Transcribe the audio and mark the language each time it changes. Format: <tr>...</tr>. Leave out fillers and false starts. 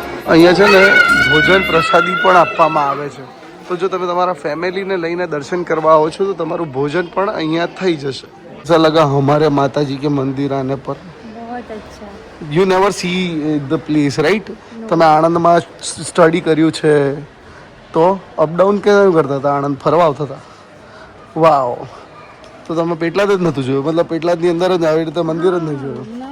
<gu>અહીંયા છે ને ભોજન પ્રસાદી પણ આપવામાં આવે છે. તો જો તમે તમારા ફેમિલીને લઈને દર્શન કરવા આવો છો તો તમારું ભોજન પણ અહીંયા થઈ જશે.</gu> <hi>ऐसा लगा हमारे माताजी के मंदिर आने पर. बहुत अच्छा.</hi> <en>You never see the place, right?</en> <gu>તમે આણંદમાં સ્ટડી કર્યું છે તો અપડાઉન કેમ કરતા હતા? આણંદ ફરવા આવતા હતા? વાવ. તો તમે પેટલાદ જ નહોતું જોયું? મતલબ પેટલાદની અંદર જ આવી રીતે મંદિર જ નહીં જોયું?</gu>